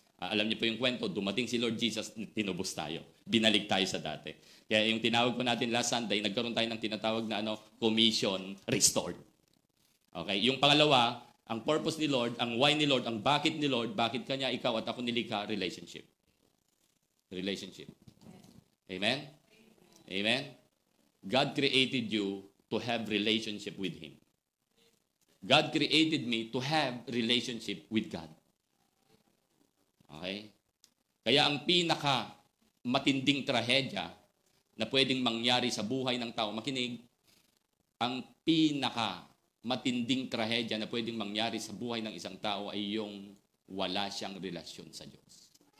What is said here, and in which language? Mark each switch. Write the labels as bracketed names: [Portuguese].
[Filipino] Alam niyo po yung kwento, dumating si Lord Jesus, tinubos tayo. Binalik tayo sa dati. Kaya yung tinawag po natin last Sunday, nagkaroon tayo ng tinatawag na commission restored. Okay? Yung pangalawa, ang purpose ni Lord, ang why ni Lord, ang bakit ni Lord, bakit kanya ikaw at ako nilikha, relationship. Relationship. Amen? Amen? [English] God created you to have relationship with Him. God created me to have relationship with God. Okay? [Filipino] Kaya ang pinaka matinding trahedya na pwedeng mangyari sa buhay ng tao, makinig, ang pinaka matinding trahedya na pwedeng mangyari sa buhay ng isang tao ay yung wala siyang relasyon sa Diyos.